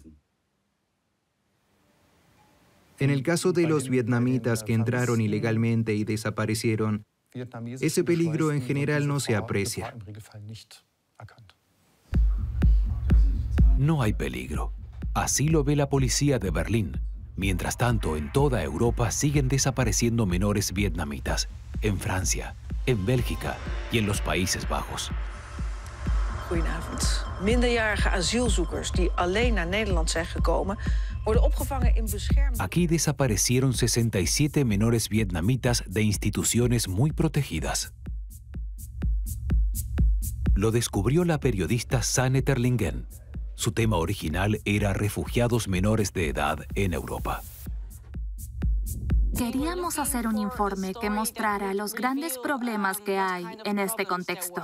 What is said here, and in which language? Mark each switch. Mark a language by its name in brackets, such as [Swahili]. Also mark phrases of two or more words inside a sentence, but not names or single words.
[Spanish] En el caso de los vietnamitas que entraron ilegalmente y desaparecieron, ese peligro en general no se aprecia. No hay peligro. Así lo ve la policía de Berlín. Mientras tanto, en toda Europa siguen desapareciendo menores vietnamitas, en Francia, en Bélgica y en los Países Bajos. [Dutch] Goedenavond. Minderjarige asielzoekers die alleen naar Nederland zijn gekomen, worden opgevangen in bescherming. [Spanish] Aquí desaparecieron 67 menores vietnamitas de instituciones muy protegidas. Lo descubrió la periodista Sanne Terlingen. Su tema original era refugiados menores de edad en Europa. Queríamos hacer un informe que mostrara los grandes problemas que hay en este contexto.